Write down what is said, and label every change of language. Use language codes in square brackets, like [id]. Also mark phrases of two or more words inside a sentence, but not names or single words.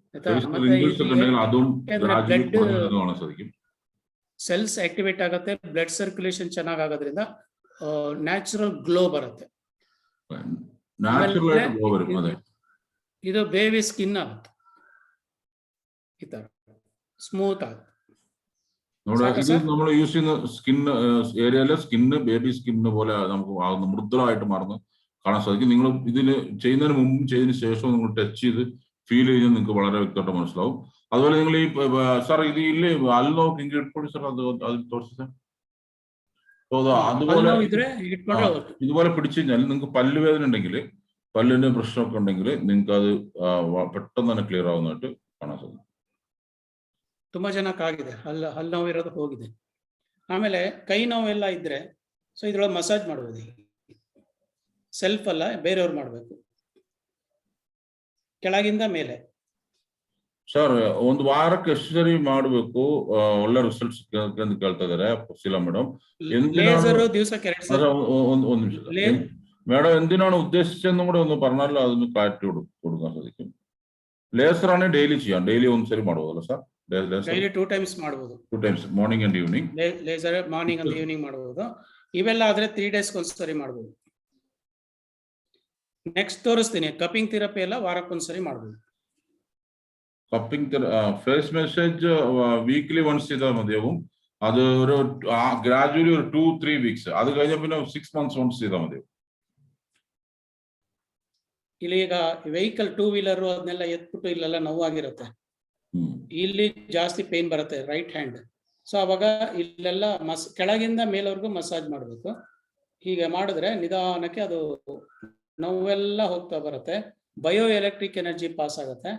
[en] cells activate [kn] ಆಗುತ್ತೆ, [en] blood circulation [kn] ಚೆನ್ನಾಗ್ ಆಗೋದ್ರಿಂದ [en] natural glow [kn] ಬರುತ್ತೆ. ಇದು [en] baby skin [kn] ಆಗುತ್ತೆ, ಈ ತರ ಸ್ಮೂತ್ ಆಗುತ್ತೆ. [ml] ഇത് നമ്മൾ യൂസ് ചെയ്യുന്ന സ്കിൻ ഏരിയയിലെ സ്കിന്ന് [en] baby skin [ml] പോലെ നമുക്ക് ആകുന്ന മൃദുലമായിട്ട് മാറുന്ന കാണാൻ സാധിക്കും. നിങ്ങൾ ഇതിന് ചെയ്യുന്നതിന് മുമ്പും ചെയ്തതിന് ശേഷവും നിങ്ങൾ ടച്ച് ചെയ്ത് ഫീൽ ചെയ്ത് നിങ്ങൾക്ക് വളരെ വ്യക്തമായിട്ട് മനസ്സിലാവും. അതുപോലെ നിങ്ങൾ ഈ സാർ ഇത് ഇല്ലേ അല്ലോ ഇങ്ങോട്ട് സാർ അത് തോർച്ചു സാർ. അതുപോലെ ഇതുപോലെ പിടിച്ചു കഴിഞ്ഞാൽ നിങ്ങൾക്ക് പല്ലുവേദന ഉണ്ടെങ്കിൽ, പല്ലിന്റെ പ്രശ്നമൊക്കെ ഉണ്ടെങ്കിൽ നിങ്ങൾക്ക് അത് പെട്ടെന്ന് തന്നെ ക്ലിയർ ആവുന്നതായിട്ട് കാണാൻ സാധിക്കും. [kn] ತುಂಬಾ ಜನಕ್ಕೆ ಆಗಿದೆ, ಹಲ್ಲು ನೋವು ಇರೋದು ಹೋಗಿದೆ. ಆಮೇಲೆ ಕೈ ನೋವೆಲ್ಲ ಇದ್ರೆ ಸೊ ಇದ್ರೊಳಗೆ ಮಸಾಜ್ ಮಾಡ್ಬೋದು. ಸೆಲ್ಫ್ ಅಲ್ಲ, ಬೇರೆಯವ್ರು ಮಾಡ್ಬೇಕು, ಕೆಳಗಿಂದ ಮೇಲೆ. ಸರ್ ಒಂದು ವಾರಕ್ಕೆ ಎಷ್ಟು ಸರಿ ಮಾಡಬೇಕು ಒಳ್ಳೆ ರಿಸಲ್ಟ್ಸ್ ಅಂತ ಕೇಳ್ತಾ ಇದಾರೆ ಶೀಲಾ ಮೇಡಮ್. ದಿವಸಕ್ಕೆ 2 ಸಲ. ಒಂದು ನಿಮಿಷ [ml] മേഡം, എന്തിനാണ് ഉദ്ദേശിച്ചതെന്നും കൂടെ ഒന്ന് പറഞ്ഞാൽ അതൊന്ന് ക്ലാരിറ്റി കൊടുക്കാൻ സാധിക്കും. [kn] ಲೇಸರ್ ಆನೆ ಡೈಲಿ ചെയ്യാം, ಡೈಲಿ ಒಂದ್ಸರಿ ಮಾಡಬಹುದಲ್ಲ ಸರ್? ಡೈಲಿ 2 ಟೈಮ್ಸ್ ಮಾಡಬಹುದು. [en] 2 times, morning and evening. [kn] ಲೇಸರ್ [en] morning and evening [kn] ಮಾಡಬಹುದು. ಇವೆಲ್ಲ ಆದ್ರೆ 3 ಡೇಸ್ಗೆ ಒಂದ್ಸರಿ ಮಾಡಬಹುದು. ನೆಕ್ಸ್ಟ್ ತೋರಿಸ್ತೀನಿ, [en] cupping therapy [kn] ಎಲ್ಲ ವಾರಕ್ಕೊಂದ್ಸರಿ ಮಾಡಬಹುದು. [en] cupping face massage weekly once [ml] ചെയ്താൽ മതിയാവും. അത് ഒരു ഗ്രാജുവലി ഒരു 2-3 വീക്സ്, അത് കഴിഞ്ഞ പിന്നെ 6 [en] months once [ml] ചെയ്താൽ മതിയാവും. [kn] ಇಲ್ಲಿ ಈಗ ವೆಹಿಕಲ್ 2 ವೀಲರ್ ಅದನ್ನೆಲ್ಲ ಎತ್ಬಿಟ್ಟು ಇಲ್ಲೆಲ್ಲ ನೋವಾಗಿರುತ್ತೆ, ಇಲ್ಲಿ ಜಾಸ್ತಿ ಪೇನ್ ಬರುತ್ತೆ [en] right hand. [kn] ಸೊ ಅವಾಗ ಇಲ್ಲೆಲ್ಲ ಕೆಳಗಿಂದ ಮೇಲವರೆಗೂ ಮಸಾಜ್ ಮಾಡಬೇಕು. ಹೀಗೆ ಮಾಡಿದ್ರೆ ನಿಧಾನಕ್ಕೆ ಅದು ನೋವೆಲ್ಲ ಹೋಗ್ತಾ ಬರುತ್ತೆ, [en] bio electric energy pass [kn] ಆಗುತ್ತೆ.